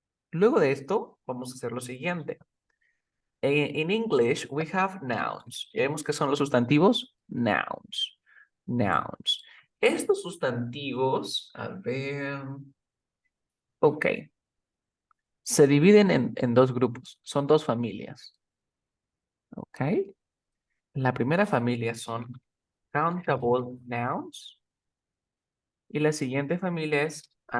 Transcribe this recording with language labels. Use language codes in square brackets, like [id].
[es] Luego de esto, vamos a hacer lo siguiente. [en] In English, we have nouns. [es] ¿Ya vemos qué son los sustantivos? Nouns. Nouns. Estos sustantivos, a ver, ok, se dividen en dos grupos. Son dos familias. Ok. La primera familia son countable nouns y la siguiente familia es